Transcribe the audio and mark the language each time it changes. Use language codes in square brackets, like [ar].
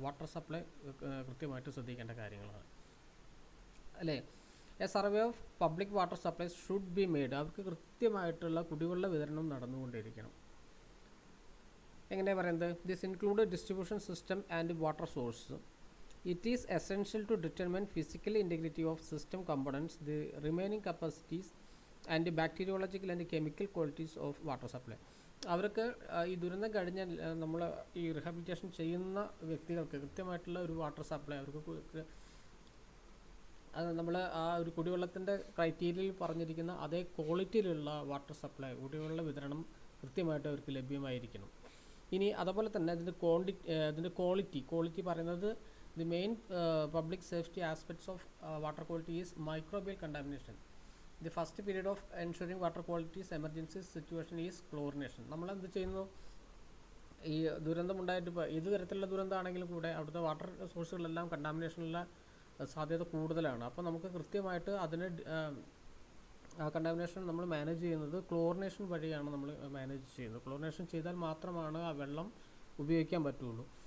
[ml] Water supply കൃത്യമായിട്ട് ശ്രദ്ധിക്കേണ്ട കാര്യങ്ങളാണ്, അല്ലേ? [en] A survey of public water supplies should be made. [ml] അവർക്ക് കൃത്യമായിട്ടുള്ള കുടിവെള്ള വിതരണം നടന്നുകൊണ്ടിരിക്കണം. എങ്ങനെയാണ് പറയുന്നത്? [en] This include distribution system and water source. It is essential to determine physical integrity of system components, the remaining capacities and the bacteriological and chemical qualities of water supply. [ml] അവർക്ക് ഈ ദുരന്തം കഴിഞ്ഞാൽ നമ്മൾ ഈ റിഹാബിലിറ്റേഷൻ ചെയ്യുന്ന വ്യക്തികൾക്ക് കൃത്യമായിട്ടുള്ള ഒരു വാട്ടർ സപ്ലൈ, അവർക്ക് നമ്മൾ ആ ഒരു കുടിവെള്ളത്തിൻ്റെ ക്രൈറ്റീരിയയിൽ പറഞ്ഞിരിക്കുന്ന അതേ ക്വാളിറ്റിയിലുള്ള വാട്ടർ സപ്ലൈ, കുടിവെള്ള വിതരണം കൃത്യമായിട്ട് അവർക്ക് ലഭ്യമായിരിക്കണം. ഇനി അതുപോലെ തന്നെ അതിൻ്റെ ക്വാളിറ്റി പറയുന്നത്, [en] the main public safety aspects of water quality is microbial contamination. The first period of ensuring water quality's emergency situation is chlorination. [ml] നമ്മൾ എന്ത് ചെയ്യുന്നു? ഈ ദുരന്തമുണ്ടായിട്ട് ഇപ്പോൾ ഏത് തരത്തിലുള്ള ദുരന്തമാണെങ്കിലും കൂടെ അവിടുത്തെ വാട്ടർ സോഴ്സുകളെല്ലാം കണ്ടാമിനേഷനുള്ള സാധ്യത കൂടുതലാണ്. അപ്പോൾ നമുക്ക് കൃത്യമായിട്ട് അതിനെ ആ കണ്ടാമിനേഷൻ നമ്മൾ മാനേജ് ചെയ്യുന്നത് ക്ലോറിനേഷൻ വഴിയാണ് നമ്മൾ മാനേജ് ചെയ്യുന്നത്. ക്ലോറിനേഷൻ ചെയ്താൽ മാത്രമാണ് ആ വെള്ളം ഉപയോഗിക്കാൻ പറ്റുള്ളൂ.